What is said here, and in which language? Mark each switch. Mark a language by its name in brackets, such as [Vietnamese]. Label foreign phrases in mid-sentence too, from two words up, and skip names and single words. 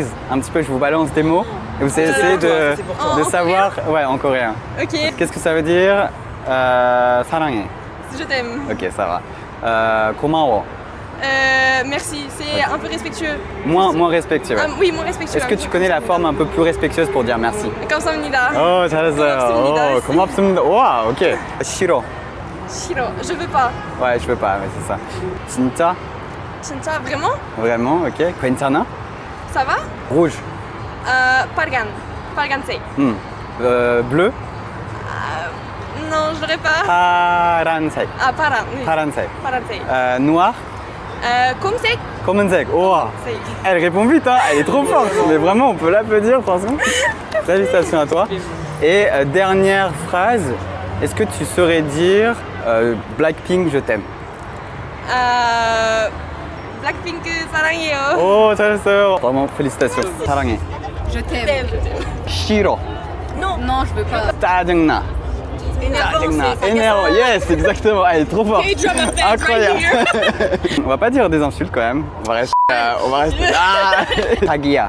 [French] Un petit peu, je vous balance des mots et vous allez essayer de savoir. Ouais, en coréen. Ok. Qu'est-ce que ça veut dire? [Korean] 사랑해. [French] Je t'aime. Ok, ça va. 고마워. Merci, c'est un peu respectueux. Moins respectueux. Ouais. Oui, moins respectueux. Est-ce que tu connais la forme un peu plus respectueuse pour dire merci? [Korean] 감사합니다. Oh, 잘했어요. 고맙습니다. Wow, ok. 싫어. [French] Shiro, je veux pas. Ouais, je veux pas, mais c'est ça. [Korean] 진짜? 진짜, [French] vraiment? Vraiment, ok. 괜찮아? Ça va? Rouge. [Korean] 빨간색. [French] Bleu? Non, je l'aurais pas. [Korean] 파란색. 파란. Oui. 파란색. 파란색. [French] Noir? [Korean] 검색. 검은색. [French] Wow. Elle répond vite, hein. Elle est trop forte. Mais vraiment, on peut l'applaudir, franchement. Félicitations à toi. Et dernière phrase, est-ce que tu saurais dire Blackpink, je t'aime? [Korean] Blackpink, 사랑해요. Oh, 잘했어요. [French] Vraiment, félicitations. [Korean] 사랑해. [French] Je t'aime. [Korean] 싫어. [French] Non, je veux pas. [Korean] 짜증나. [French] Énervant, yes, exactement. Elle est trop forte. Incroyable. On va pas dire des insultes quand même. On va rester. Tagia.